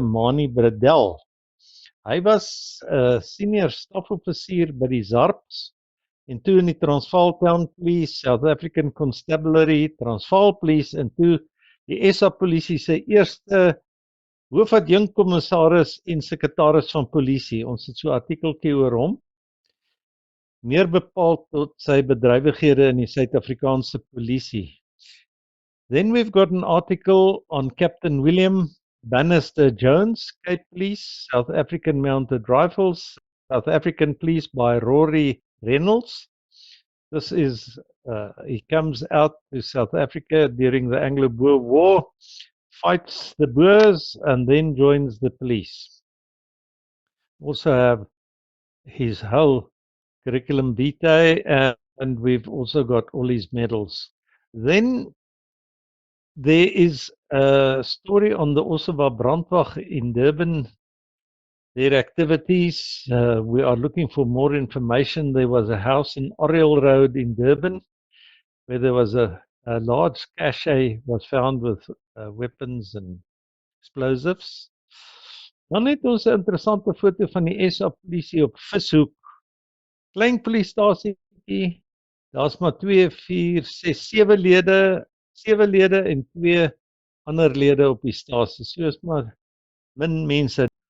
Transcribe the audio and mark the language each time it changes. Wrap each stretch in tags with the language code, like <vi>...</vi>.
<af>Mani Bredel. Hy was 'n senior stafoffisier by die ZARPs, en toe in die Transvaal Town Police, South African Constabulary, Transvaal Police, en toe die SA Polisie se eerste hoofadjunkkommissaris en sekretaris van polisie. Ons het so 'n artikeltjie oor hom, meer bepaald tot sy bedrywighede in die Suid-Afrikaanse polisie.</af> <en>Then we've got an article on Captain William Bannister Jones, Cape Police, South African Mounted Rifles, South African Police by Rory Reynolds. This is, he comes out to South Africa during the Anglo-Boer War, fights the Boers, and then joins the police. Also have his whole curriculum vitae, and we've also got all his medals. Then there is a story on the Osowa Brandwag in Durban, their activities. We are looking for more information. There was a house in Oriel Road in Durban where there was a large cache was found with weapons and explosives.</en> <af>Dan het ons 'n interessante foto van die SA polisie op Vishoek. Klein polisiestasietjie. Daar's maar 2, 4, 6, 7 lede en 2 ander lede op die stasie. So is maar min mense.</af>